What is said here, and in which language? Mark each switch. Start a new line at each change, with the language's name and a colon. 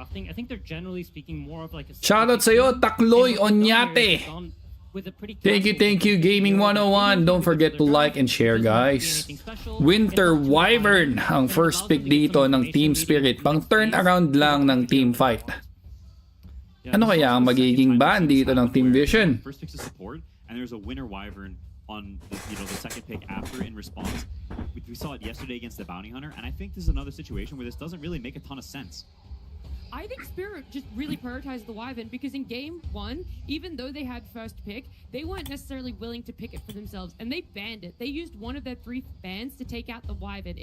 Filipino: Shoutout sa'yo, Takloy Onyate.
English: Thank you, Gaming 101. Don't forget to like and share, guys.
Filipino: Winter Wyvern ang first pick dito ng Team Spirit. Pang turn around lang ng team fight. Ano kaya ang magiging ban dito ng Team Vision?
English: First pick's a support, and there's a Winter Wyvern on the second pick after in response. We saw it yesterday against the Bounty Hunter, and I think this is another situation where this doesn't really make a ton of sense. I think Spirit just really prioritized the Wyvern because in game 1, even though they had first pick, they weren't necessarily willing to pick it for themselves, and they banned it. They used one of their 3 bans to take out the Wyvern.